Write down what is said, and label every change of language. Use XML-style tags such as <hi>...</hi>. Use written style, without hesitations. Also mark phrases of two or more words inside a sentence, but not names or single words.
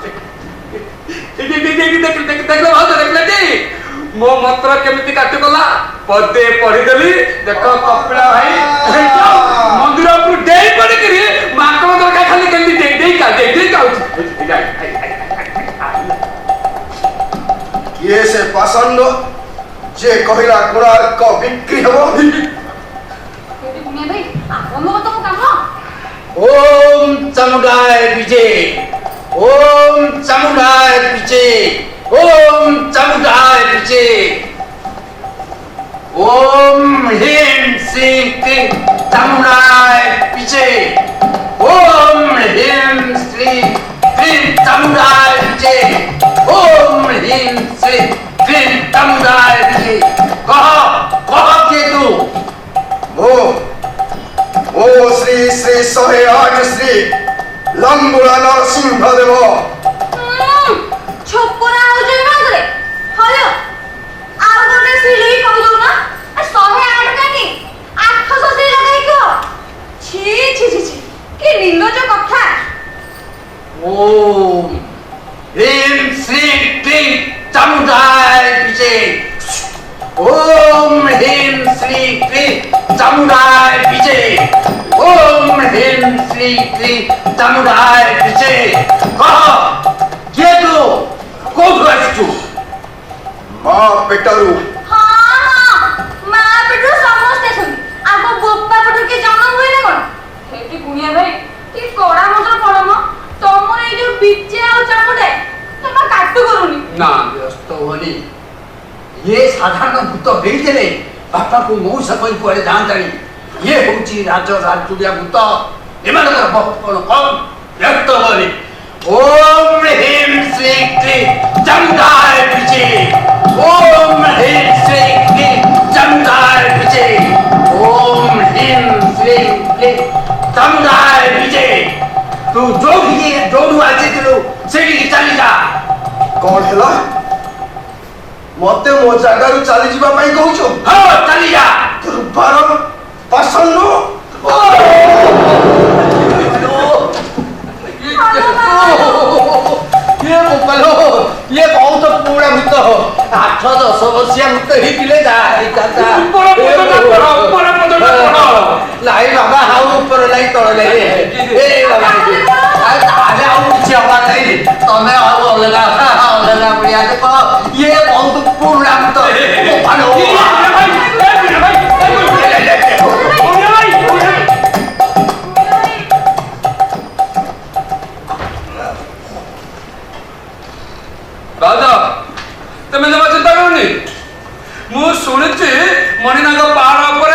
<or>ଦେଖିଲ ଭାଉଜ ଦେଖିଲେ ମୋ ମନ୍ତ୍ର କେମିତି କାଟିଗଲା ପଦେ ପଢିଦେଲି ଦେଖ କପିଳା ଭାଇ ମନ୍ଦିର ଉପରୁ ଡେଇ ପଡିକିରି ମାଙ୍କଡ ଦରକାର ଖାଲି କେମିତି ଦେଇ ଖାଉଛି। କିଏ ସେ ପାଷଣ୍ଡ ଯେ କହିଲା କୋଣାର୍କ ବିକ୍ରି ହବ? ସେଠି ଗୁଣିଆ ଭାଇ ଆରମ୍ଭ ତମ କାମ।</or> <sa>ओम चामुंडाय विजय ओम चामुंडाय विजय ओम चामुंडाय विजय ओम ह्रीं श्रीं क्लीं चामुंडाय विजय ओम ह्रीं श्रीं क्लीं चामुंडाय विजय ओम ह्रीं श्रीं क्लीं चामुंडाय विजय।</sa> <or>କହ କେ ତୁ ଓ ଶ୍ରୀ ଶ୍ରୀ 108 ଶ୍ରୀ ଲମ୍ବୁଳା ନରସିଂହ ଦେବ। ଛୋପରା ହଉଛି ମାଗରେ ହଲୋ ଆଉ ଗୋଟେ ସିଲେଇ କହିଦଉ ନା 108 କାକି 800 ସିଲେଇ ଲଗାଇକో। ଛି ଛି ଛି ଛି କି ନିଲଜ କଥା।</or> <sa>ओम ह्रीं श्रीं क्लीं चामुंडाय विजय ओम ह्रीं श्रीं क्लीं चामुंडाय विजय ओम ह्रीं श्रीं क्लीं चामुंडाय विजय।</sa> <or>କହ କେ ତୁ କୋଠୁ ଆଛୁ? ମା ପେଟରୁ। ହଁ ହଁ ମା ପେଟରୁ ସମସ୍ତେ ଅଛନ୍ତି ଆମ ବୋପା ପେଟରୁ କି ଜନ୍ମ ହୁଏ ନା କଣ। ସେଠି ଗୁଣିଆ ଭାଇ କି କଡା ମନ୍ତ୍ର ପଡମ ତମର ଏଇ ଯୋଉ ବିଚେ ଆଉ ଚାମୁଣ୍ଡା ତମେ କାଟୁ କରୁନି। ନା ବ୍ୟସ୍ତ ହୋନି ଏ ସାଧାରଣ ଭୂତ ହେଇଥିଲେ ବାପାକୁ ମଉସା କହି କୁଆଡ଼େ ଯାଆନ୍ତାଣି। ଇଏ ହେଉଛି ରାଜଚୁଡ଼ିଆ ଭୂତ ଏମାନଙ୍କର ବହୁତ କଣ କମ୍ ବ୍ୟକ୍ତ ହୋନି।</or> <sa>ओम ह्रीं श्रीं क्लीं चामुंडाय विजय ओम ह्रीं श्रीं क्लीं चामुंडाय विजय ओम ह्रीं श्रीं क्लीं चामुंडाय विजय।</sa> <or>तू ଯୋଉଠୁ ଆସିଥିଲୁ ସେଇଠିକି ଚାଲି ଯା। କଣ ହେଲା? ମତେ ମୋ ଜାଗାରୁ ଚାଲି ଯିବା ପାଇଁ କହୁଛୁ? ହଁ ଚାଲି ଯା। ଦୁର୍ବାର ପାଷଣ୍ଡ ଏ ଗୋପାଲୋ ଏ ବହୁତ ପୁରା ଭୂତ 8-10 ବର୍ଷିଆ ଭୂତ ହେଇଥିଲେ ଯାହା ହେଇଥାନ୍ତା। ଲାଇ ବାବା ହାଉ ଉପରେ ଲାଇ ତଳେ ଲାଇ ଏ ବାବା ତାହେଲେ ଆଉ କିଛି ହବା ନାହିଁ। ତମେ ଆଉ ଅଲଗା ଭଳିଆ ଦେଖ ଇଏ ବହୁତ ପୁରୁଣା ଭୂତ ଗୋପାଲୋ। ରାଜା ତମେ ଜମା ଚିନ୍ତା କରନି ମୁ ଶୁଣିଛି ମଣିନାଗ ପାହାଡ଼ ଉପର</or>